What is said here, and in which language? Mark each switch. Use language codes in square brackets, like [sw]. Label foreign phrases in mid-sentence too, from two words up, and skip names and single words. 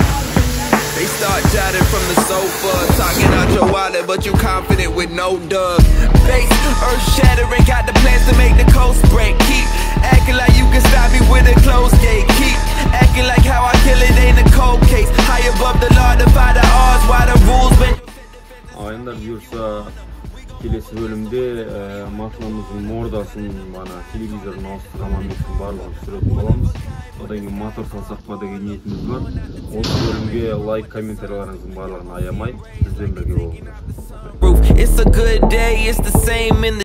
[en] They start jotting from the sofa, talking out your wallet, but you confident with no dub. Bass, earth shattering, got the plans to make the coast break. Keep acting like you can stop me with a closed gate. Keep acting like how I kill it ain't a cold case. High above the law, defy the odds, why the rules been. [kk] Айындар бұйырса келесі бөлімде машинамыздың мордасын, телевизорын ауыстырған амбеттің барлығын түсіретін боламыз. Одан кейін мотор салсақ па деген ниетіміз бар. Осы бөлімге лайк, комментарийлеріңіздің барлығын аямай, бізден бірге болыңыздар.